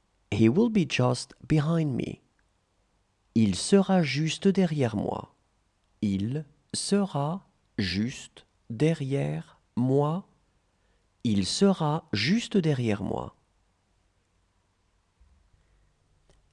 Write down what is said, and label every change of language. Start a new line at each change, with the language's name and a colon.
English: He will be just behind me.
French: Il sera juste derrière moi. Il sera juste derrière moi. Il sera juste derrière moi.
English: He had to come.
French: Il devait venir.